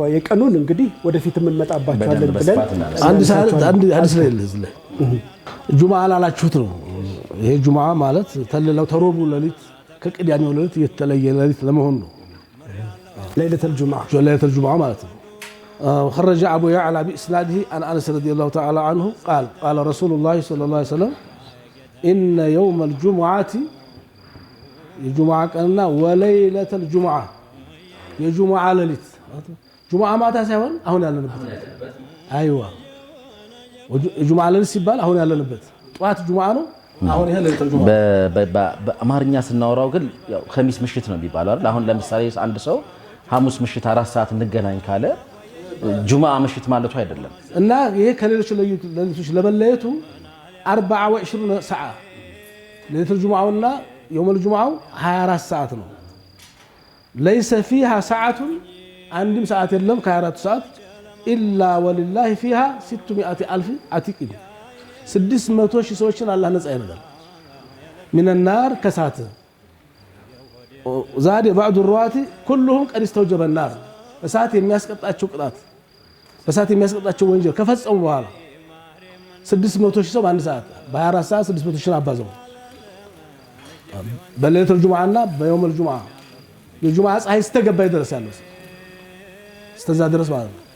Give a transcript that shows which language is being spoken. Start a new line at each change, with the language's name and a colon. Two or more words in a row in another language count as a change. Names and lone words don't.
Amharic: የቀኑን እንግዲህ ወደፊት እንመጣባቸዋለን ብለን አንድ ሰዓት አንድ ላይ ጁምዓ አላላችሁት ነው። ይሄ ጁምዓ ማለት ተለለው ተሮቡ ሌሊት ከቅዳሜው ሌሊት የተለየ ሌሊት ለመሆን ነው
Arabic: ليلة الجمعة
Amharic: ማለት ነው።
Arabic: خرج أبو يعلى بإسناده عن أنس رضي الله تعالى عنه قال رسول الله صلى الله عليه وسلم إن يوم الجمعة
Amharic: የጁምዓ ቀንና
Arabic: وليلة الجمعة
Amharic: የጁምዓ ሌሊት ጁምዓ ማታ ሳይሆን አሁን ያለንበት አይዋ የጁምዓ ሌሊት ሲባል አሁን ያለንበት ጧት ጁምዓ ነው። አሁን ይሄ ሌሊቱል ጁምዓ በአማርኛ ስናወራው ግን ያው ኸሚስ ምሽት ነው የሚባለው አይደል? አሁን ለምሳሌ አንድ ሰው ሐሙስ ምሽት 4 ሰዓት እንገናኝ ካለ ጁምዓ ምሽት ማለቱ አይደለም። እና ይሄ ከሌሎች ሌሊቶች ለመለየቱ 24 ሰዓት ሌሊቱል ጁምዓውና
Arabic: يوم الجمعة 24 ساعة
Amharic: ነው።
Arabic: ليس فيها ساعة عندهم ساعة
Amharic: የለም ከ24 ሰዓት
Arabic: إلا ولله فيها 600,000 عتيق
Amharic: 600,000 ሰዎችን አላህ ነፃ ያደርጋል
Arabic: من النار
Amharic: ከሳት
Arabic: زاد بعض الرواة كلهم قد استوجب النار
Amharic: እሳት የሚያስቀጣቸው ቅጣት በእሳት የሚያስቀጣቸው ወንጀል ከፈጸሙ በኋላ 600,000 ሰው በአንድ ሰዓት በ24 ሰዓት 600,000 አባዘው በሌሊቱል ጁምዓና በየውመል ጁምዓ የጁምዓ ፀሐይ ስተገባ ድረስ ያለው እስከዛ ድረስ ማለት ነው።